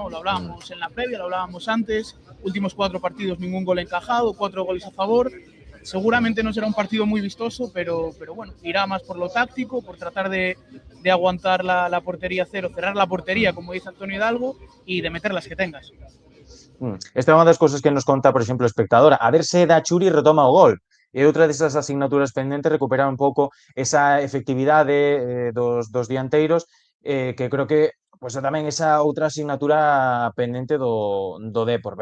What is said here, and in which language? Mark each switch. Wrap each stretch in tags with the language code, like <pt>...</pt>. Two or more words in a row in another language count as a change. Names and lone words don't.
<es>Lo hablábamos en la previa, lo hablábamos antes, últimos 4 partidos ningún gol encajado, 4 goles a favor. Seguramente no será un partido muy vistoso, pero bueno, irá más por lo táctico, por tratar de aguantar la portería cero, cerrar la portería, como dice Antonio Hidalgo, y de meter las que tengas.</es> <gl>Esta é unha das cousas que nos conta, por exemplo, o espectador. A ver se Dachuri retoma o gol. E outra desas asignaturas pendentes, recuperar un pouco esa efectividade dos dianteiros, que creo que pues, tamén esa outra asignatura pendente do Depor.</gl>